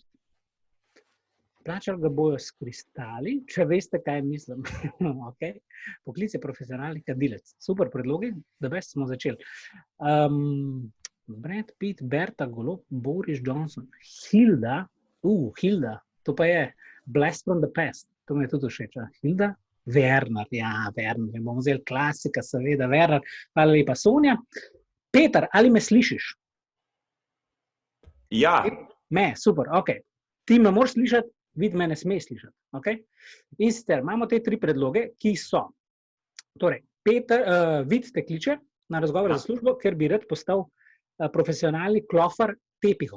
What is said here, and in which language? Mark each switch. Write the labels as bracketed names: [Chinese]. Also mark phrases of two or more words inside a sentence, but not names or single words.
[Slovenian] Plačali ga bojo s kristali, če veste, kaj mislim. Okay. Poklic je profesionalni kadilec. Super predlogi, da best smo začeli. Brad Pitt, Berta Golob, Boris Johnson, Hilda, to pa je Blast from the Past, to mi je tudi všeč. Hilda, Werner, Werner, bomo vzeli klasika, seveda, Werner, hvala lepa, Sonja. Peter, ali me slišiš? Ja. Me, super, ok. Ti me moraš slišati, vid me ne sme slišati. Okay? In sicer imamo te 3 predloge, ki so. Torej, Peter, vid te kliče na razgovor za službo, ker bi rad postal profesionalni klofar tepihov.